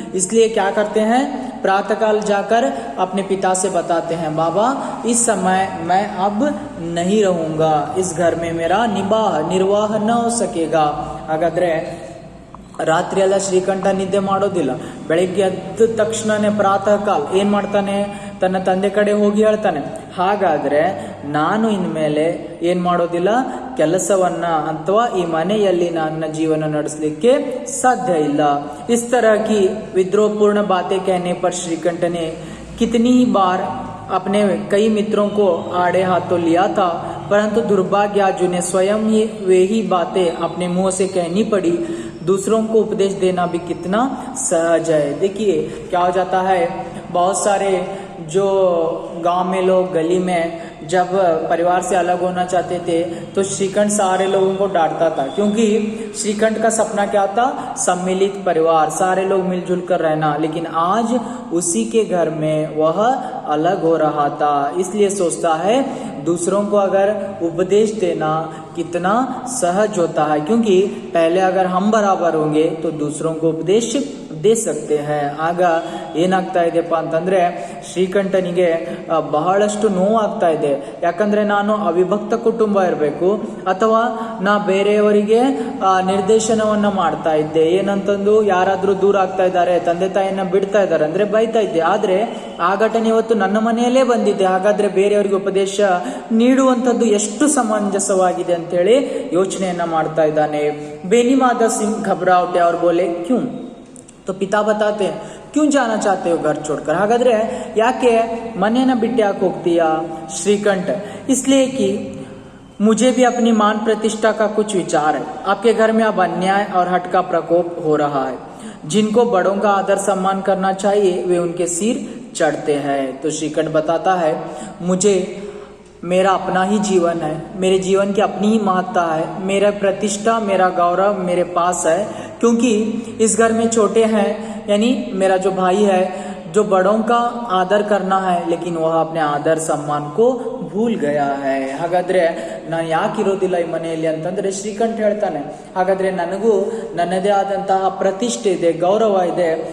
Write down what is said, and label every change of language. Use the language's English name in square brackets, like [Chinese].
[Hindi] इसलिए क्या करते हैं, प्रातःकाल जाकर अपने पिता से बताते हैं, बाबा इस समय मैं अब नहीं रहूंगा, इस घर में मेरा निर्वाह न हो सकेगा. [Kannada] ಹಾಗಾದ್ರೆ ರಾತ್ರಿ ಎಲ್ಲ ಶ್ರೀಕಂಠ ನಿದ್ದೆ ಮಾಡೋದಿಲ್ಲ. ಬೆಳಿಗ್ಗೆ ಎದ್ದ ತಕ್ಷಣನೇ ಪ್ರಾತಃ ಕಾಲ ಏನ್ ಮಾಡ್ತಾನೆ, ತನ್ನ ತಂದೆ ಕಡೆ ಹೋಗಿ ಹೇಳ್ತಾನೆ, ಹಾಗಾದ್ರೆ ನಾನು ಇನ್ಮೇಲೆ ಏನ್ ಮಾಡೋದಿಲ್ಲ, ಕೆಲಸವನ್ನ ಅಥವಾ ಈ ಮನೆಯಲ್ಲಿ ನನ್ನ ಜೀವನ ನಡೆಸಲಿಕ್ಕೆ साध्य ಇಲ್ಲ। [Hindi] इस तरह की विद्रोहपूर्ण बातें कहने पर श्रीकंठ ने कितनी ही बार अपने कई मित्रों को आड़े हाथों लिया था, परंतु दुर्भाग्य आज उन्हें स्वयं ही वे ही बातें अपने मुंह से कहनी पड़ी। दूसरों को उपदेश देना भी कितना सहज है। देखिए क्या हो जाता है, बहुत सारे जो गांव में लोग गली में जब परिवार से अलग होना चाहते थे तो श्रीकंठ सारे लोगों को डांटता था, क्योंकि श्रीकंठ का सपना क्या था, सम्मिलित परिवार, सारे लोग मिलजुल कर रहना। लेकिन आज उसी के घर में वह अलग हो रहा था, इसलिए सोचता है दूसरों को अगर उपदेश देना कितना सहज होता है, क्योंकि पहले अगर हम बराबर होंगे तो दूसरों को उपदेश दे सकते हैं। [Kannada] ಆಗ ಏನಾಗ್ತಾ ಇದೆಪ್ಪ ಅಂತಂದ್ರೆ ಶ್ರೀಕಂಠನಿಗೆ ಬಹಳಷ್ಟು ನೋವಾಗ್ತಾ ಇದೆ। ಯಾಕಂದ್ರೆ ನಾನು ಅವಿಭಕ್ತ ಕುಟುಂಬ ಇರಬೇಕು ಅಥವಾ ನಾ ಬೇರೆಯವರಿಗೆ ನಿರ್ದೇಶನವನ್ನ ಮಾಡ್ತಾ ಇದ್ದೆ, ಏನಂತಂದು ಯಾರಾದ್ರೂ ದೂರ ಆಗ್ತಾ ಇದ್ದಾರೆ, ತಂದೆ ತಾಯಿಯನ್ನ ಬಿಡ್ತಾ ಇದ್ದಾರೆ ಅಂದ್ರೆ ಬೈತಾ ಇದ್ದೆ, ಆದ್ರೆ ಆ ಘಟನೆ ಇವತ್ತು ನನ್ನ ಮನೆಯಲ್ಲೇ ಬಂದಿದೆ, ಹಾಗಾದ್ರೆ ಬೇರೆಯವರಿಗೆ ಉಪದೇಶ ನೀಡುವಂಥದ್ದು ಎಷ್ಟು ಸಮಂಜಸವಾಗಿದೆ ಅಂತೇಳಿ ಯೋಚನೆಯನ್ನ ಮಾಡ್ತಾ ಇದ್ದಾನೆ। [Hindi] बेनी माधव सिंह घबरा उठे और बोले क्यों? तो पिता बताते हैं क्यों जाना चाहते हो घर छोड़कर, [Kannada] ಹಾಗಾದ್ರೆ ಯಾಕೆ ಮನೆಯನ್ನ ಬಿಟ್ಟು ಯಾಕೆ ಹೋಗ್ತೀಯಾ [Hindi] श्रीकंठ? इसलिए कि मुझे भी अपनी मान प्रतिष्ठा का कुछ विचार है। आपके घर में अब अन्याय और हट का प्रकोप हो रहा है। जिनको बड़ों का आदर सम्मान करना चाहिए वे उनके सिर चढ़ते हैं। तो श्रीकंठ बताता है मुझे मेरा अपना ही जीवन है, मेरे जीवन की अपनी ही महत्ता है, मेरा प्रतिष्ठा मेरा गौरव मेरे पास है, क्योंकि इस घर में छोटे हैं यानी मेरा जो भाई है जो बड़ों का आदर करना है, लेकिन वह अपने आदर सम्मान को भूल गया है। [Kannada] ಹಾಗಾದ್ರೆ ನಾನು ಯಾಕೆ ಇರೋದಿಲ್ಲ ಈ ಮನೆಯಲ್ಲಿ ಅಂತಂದ್ರೆ ಶ್ರೀಕಂಠ ಹೇಳ್ತಾನೆ, ಹಾಗಾದ್ರೆ ನನಗೂ ನನ್ನದೇ ಆದಂತಹ ಪ್ರತಿಷ್ಠೆ ಇದೆ, ಗೌರವ ಇದೆ।